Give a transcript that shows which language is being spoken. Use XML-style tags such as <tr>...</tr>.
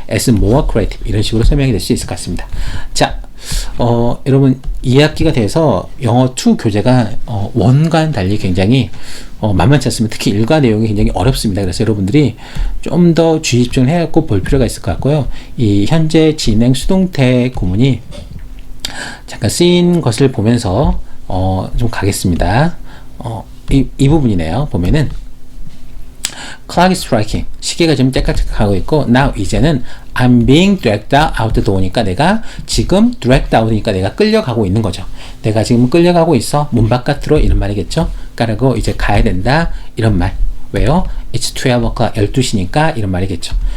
<en>as more creative</en> <ko>이런 식으로 설명이 될 수 있을 것 같습니다. 자, 여러분 2학기가 돼서 영어 2 교재가 원과는 달리 굉장히 만만치 않습니다. 특히 일과 내용이 굉장히 어렵습니다. 그래서 여러분들이 좀 더 주의 집중을 해갖고 볼 필요가 있을 것 같고요. 이 현재 진행 수동태 구문이 잠깐 쓰인 것을 보면서 좀 가겠습니다. 이 부분이네요. 보면은</ko> <en>clock is striking.</en> <ko>시계가 지금 째깍째깍하고 있고 now 이제는</ko> <en>I'm being dragged out the door</en> <ko>니까 내가 지금 dragged out니까 내가 끌려가고 있는 거죠. 내가 지금 끌려가고 있어. 문 바깥으로 이런 말이겠죠. 그리고 이제 가야 된다. 이런 말. 왜요?</ko> <en>It's 12 o'clock.</en> <ko>12시니까 이런 말이겠죠.</ko>